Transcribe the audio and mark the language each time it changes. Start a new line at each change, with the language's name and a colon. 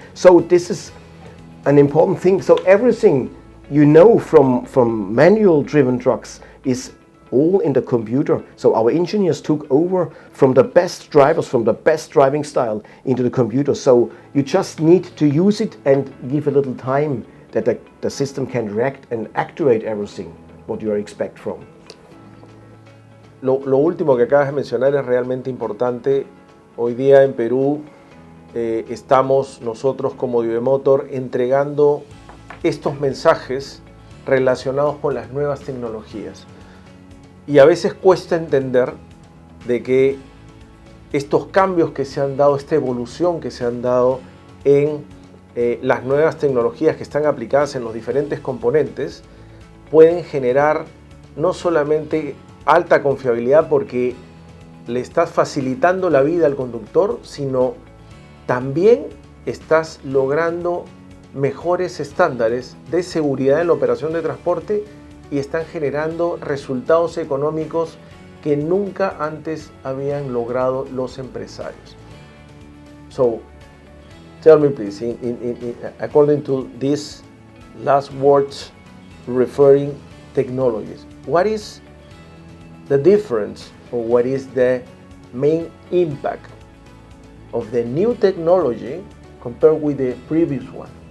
English: So this is an important thing. So everything you know from manual driven trucks is all in the computer. So our engineers took over from the best drivers, from the best driving style into the computer. So you just need to use it and give a little time that the system can react and actuate everything what you expect from.
Spanish: Lo último que acabas de mencionar es realmente importante. Hoy día en Perú estamos nosotros como Motor entregando estos mensajes relacionados con las nuevas tecnologías. Y a veces cuesta entender de que estos cambios que se han dado, esta evolución que se han dado en las nuevas tecnologías que están aplicadas en los diferentes componentes, pueden generar no solamente alta confiabilidad porque le estás facilitando la vida al conductor, sino también estás logrando mejores estándares de seguridad en la operación de transporte y están generando resultados económicos que nunca antes habían logrado los empresarios.
English: So, tell me please, according to these last words referring technologies, what is the difference or what is the main impact of the new technology compared with the previous one?